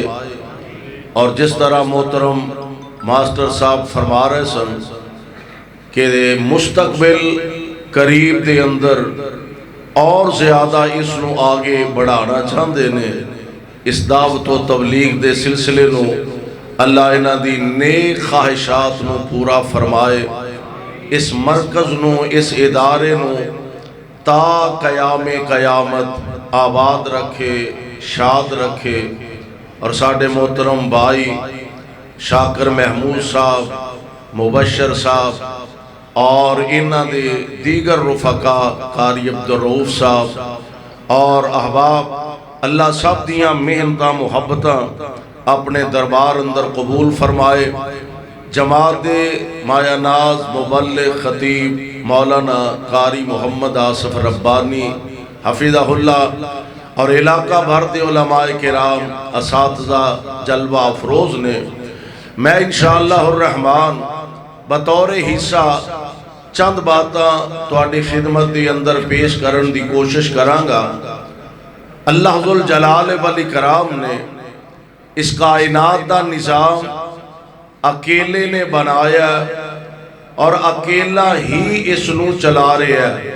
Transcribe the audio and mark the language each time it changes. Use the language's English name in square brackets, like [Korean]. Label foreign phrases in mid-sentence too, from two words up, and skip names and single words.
[Punjabi] اور جس طرح محترم ماسٹر صاحب فرما رہے سن کہ مستقبل قریب دے اندر اور زیادہ اس نو آگے بڑھانا چاہندے نے، اس دعوت و تبلیغ دے سلسلے نو اللہ انہاں دی نیک خواہشات نو پورا فرمائے، اس مرکز نو، اس ادارے نو تا قیام قیامت آباد رکھے، شاد رکھے۔ اور ساڈے محترم بھائی شاکر محمود صاحب، مبشر صاحب اور انہاں دے دیگر رفقا قاری عبدالرؤوف صاحب اور احباب، اللہ سب دیاں محنتاں محبتاں اپنے دربار اندر قبول فرمائے۔ جماعت مایا ناز مبلغ خطیب مولانا قاری محمد آصف ربانی حفظہ اللہ اور علاقہ بھر دے علماء کرام، اساتذہ جلوہ افروز نے، میں انشاءاللہ الرحمن بطور حصہ چند باتاں تواڈی خدمت دی اندر پیش کرن دی کوشش کرانگا۔ اللہ ذوالجلال والاکرام نے اس کائنات دا نظام اکیلے نے بنایا اور اکیلا ہی اس نو چلا رہے ہے۔